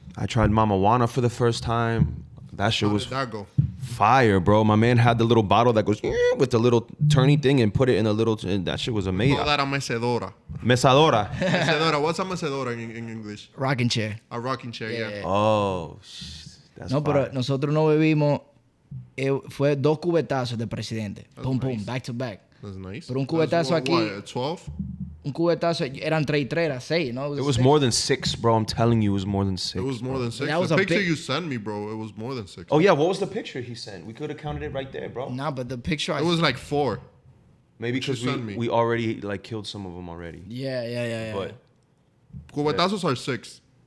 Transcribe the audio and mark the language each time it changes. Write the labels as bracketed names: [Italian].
[English] I tried Mama Juana for the first time. That shit was How did that go? fire, bro. My man had the little bottle that goes with the little turny thing and put it in a little. And that shit was amazing. Call that a mecedora. [Spanish] Mesadora. Mecedora. [English] What's a mecedora in English? Rocking chair. A rocking chair. Yeah. Oh, that's No, fire. [Spanish] pero nosotros no bebimos. Fue 2 cubetazos de presidente. [English] Boom, boom, back to back. That's nice. [Spanish] Pero un cubetazo aquí. [English] What, 12? [Spanish] Un cubetazo, eran 3 y 3, era 6, ¿no? [English] It was more than 6, bro. I'm telling you, it was more than 6. It was more than 6. That was The a picture big- you sent me, bro, it was more than 6. Oh, yeah. What was the picture he sent? We could have counted it right there, bro. Nah, but the picture It was like 4. Maybe because sent me. we already like killed some of them already. Yeah. But Cubetazos are 6.